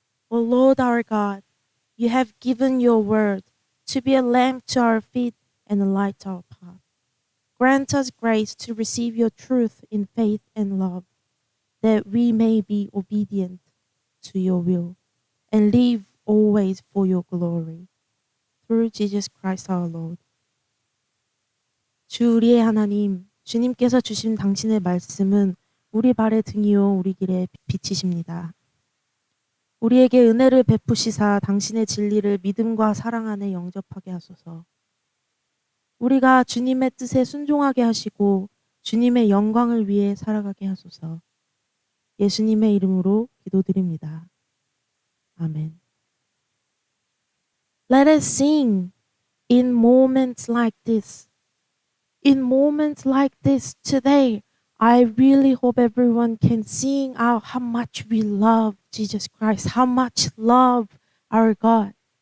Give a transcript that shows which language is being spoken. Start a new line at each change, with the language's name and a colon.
English: O Lord our God, you have given your word to be a lamp to our feet and a light to our path. Grant us grace to receive your truth in faith and love, that we may be obedient to your will and live always for your glory. Through Jesus Christ our Lord.
Korean: 주 우리의 하나님, 주님께서 주신 당신의 말씀은 우리 발의 등이요 우리 길의 빛이십니다. 우리에게 은혜를 베푸시사 당신의 진리를 믿음과 사랑 안에 영접하게 하소서. 우리가 주님의 뜻에 순종하게 하시고 주님의 영광을 위해 살아가게 하소서. 예수님의 이름으로 기도드립니다. 아멘.
English: Let us sing in moments like this. In moments like this today, I really hope everyone can sing out how much we love Jesus Christ, how much love our God.